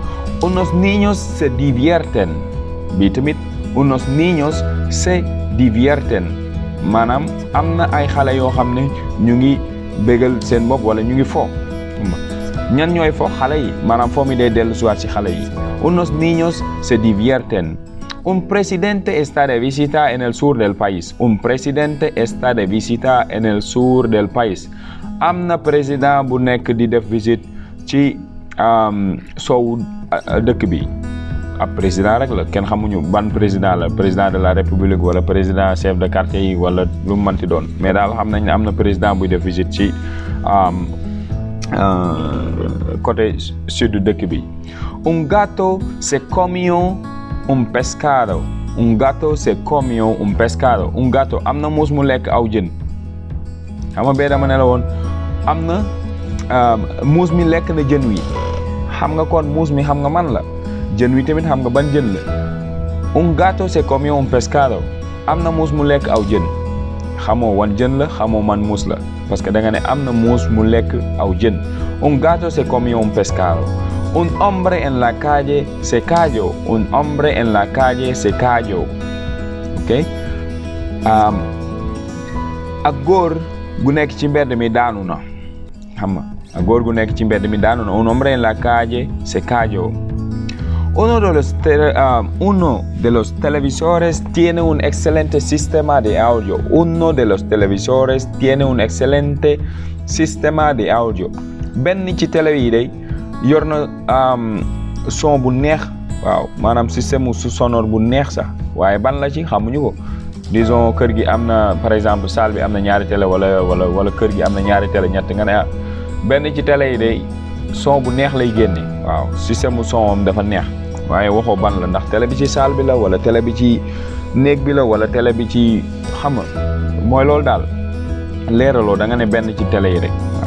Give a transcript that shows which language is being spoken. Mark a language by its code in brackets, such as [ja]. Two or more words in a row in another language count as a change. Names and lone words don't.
[es] Unos niños se divierten [wo] bii tamit [es] unos niños se divierten [wo] maanaam am na ay xale yoo xam ne ñu ngi bégal seen bopp wala ñu ngi fo ñan ñooy fo xale yi maanaam fo mi day dellu siwaat ci xale yi. [es] Unos niños se divierten. Un presidente está de visita en el sur del país. Un presidente está de visita en el sur del país. [wo] am na président bu nekk di def visite ci soowu dëkk bi ab président rek la kenn xamuñu ban président la [fr] président de la république [wo] wala [fr] président chef de quartier [wo] yi wala lu mu mënti doon mais daal xam nañ ne am na président buy def visite ci [fr] côté sud [wo] dëkk bi. [es] Un gato se comió un pescado. Un gato se comió un pescado. Un gato [wo] am na muus mu lekk aw jën xam nga bee dama ne la woon am na muus mi lekk na jën wi xam nga kon muus mi xam nga man la jën wi tamit xam nga ban jën la. [es] Un gato se comió un pescado. [wo] am na muus mu lekk aw jën xamoo wan jën la xamoo man muus la [fr] parce que [wo] da nga ne am na muus mu lekk aw jën. [es] Un gato se comió un pescado. Un hombre en la calle se cayó. Un hombre en la calle se cayó. [wo] ok ak góor gu nekk ci mbedd mi daanu na xam nga ak góor gu nekk ci mbedd mi daanu na. [es] Un hombre en la calle se cayó. Uno de los televisores tiene un excelente sistema de audio. Uno de los televisores tiene un excelente sistema de audio. [wo] benn ci télé yi day yor na son bu neex waaw maanaam [fr] système sonore [wo] bu neex sax waaye ban la ci xamuñu ko. disons kër gi am na [fr] par exemple [wo] salle bi am na ñaari télé wala kër gi am na ñaari télé ñett nga ne benn ci télé yi day son bu neex lay génne waaw [fr] système son [wo] am dafa neex waaye waxoo ban la ndax télé bi ci salle bi la wala télé bi ci néeg bi la wala télé bi ci xam nga mooy loolu daal leeraloo da nga ne benn ci télé yi rek waaw.